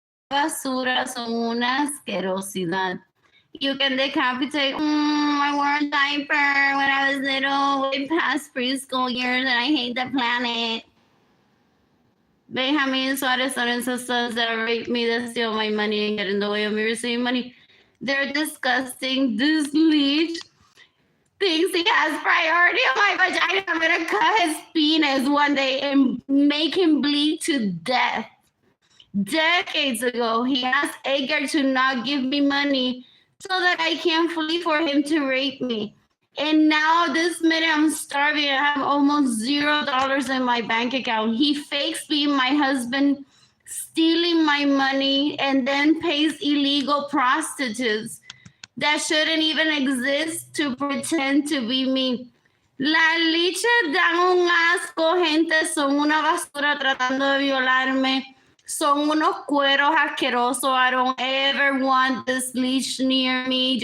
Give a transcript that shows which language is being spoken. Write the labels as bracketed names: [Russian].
[Spanish] Basura son una asquerosidad. [English] You can decapitate. I wore a diaper when I was little, way past preschool years, and I hate the planet. Benjamin Suarez Lorenzo says that raped me, that steal my money and get in the way of me receiving money. They're disgusting. This leech thinks he has priority on my vagina. I'm gonna cut his penis one day and make him bleed to death. Decades ago, he asked Edgar to not give me money so that I can flee for him to rape me. And now this minute I'm starving. I have almost $0 in my bank account. He fakes being my husband, stealing my money, and then pays illegal prostitutes that shouldn't even exist to pretend to be me. [Spanish] Las liches dan un asco, gente. Son una basura tratando de violarme. Son unos cueros asquerosos. [English] I don't ever want this leech near me.